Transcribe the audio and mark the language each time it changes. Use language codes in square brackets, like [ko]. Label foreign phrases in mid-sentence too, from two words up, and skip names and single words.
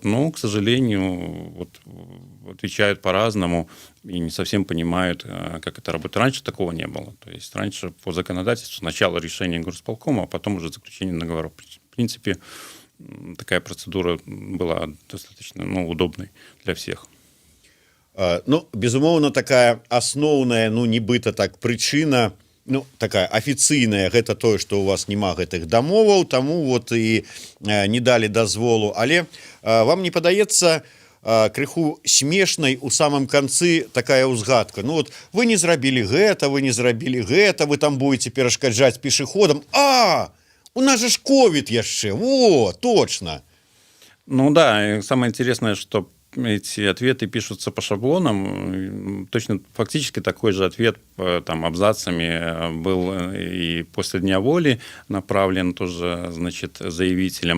[ru] Но, к сожалению, вот, отвечают по-разному и не совсем понимают, как это работает. Раньше такого не было. То есть раньше по законодательству сначала решение горисполкома, а потом уже заключение договора. В принципе, такая процедура была достаточно, ну, удобной для всех. [be] Ну, безумоўна, такая асноўная, ну, нібыта так прычына, ну, такая афіцыйная, гэта тое, што у вас няма гэтых дамоваў, таму вот і не далі дазволу. Але вам не падаецца крыху смешнай у самым канцы такая ўзгадка: ну вот вы не зрабілі гэта, вы не зрабілі гэта, вы там будете перашкаджаць пешеходам. У нас же ж ковид яшчэ, [ru] во, точно. Ну да, и самое интересное, что эти ответы пишутся по шаблонам. Точно фактически такой же ответ там абзацами был и после Дня воли направлен тоже, значит, заявителям.